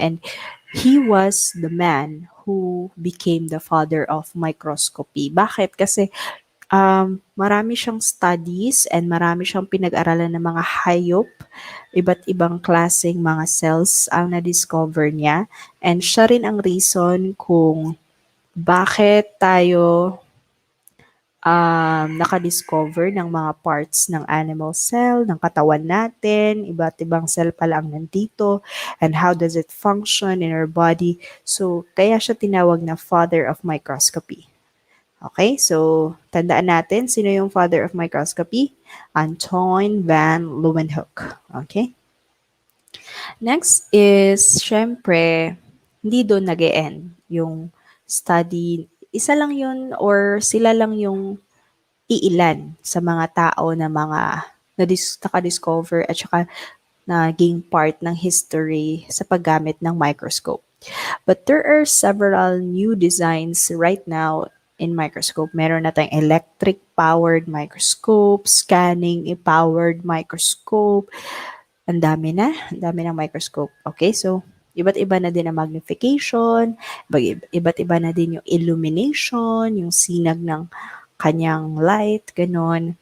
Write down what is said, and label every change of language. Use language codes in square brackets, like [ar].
[en] And he was the man who became the father of microscopy. [tl] Bakit? Kasi marami siyang studies and marami siyang pinag-aralan ng mga hayop, iba't ibang klaseng mga cells ang na-discover niya. And siya rin ang reason kung bakit tayo nakadiscover ng mga parts ng animal cell, ng katawan natin, iba't ibang cell pala ang nandito, [en] and how does it function in our body. [tl] So, kaya siya tinawag na father of microscopy. Okay, so tandaan natin, sino yung father of microscopy? Anton van Leeuwenhoek. Okay? Next is, syempre, hindi doon nag-e-end yung study. Isa lang yun or sila lang yung iilan sa mga tao na mga nakadiscover at saka naging part ng history sa paggamit ng microscope. [en] But there are several new designs right now in microscope. [tl] Meron na tayong electric-powered microscope, scanning-powered microscope. Ang dami ng microscope. Okay, so iba't iba na din ang magnification, iba't iba na din yung illumination, yung sinag ng kanyang light, ganon.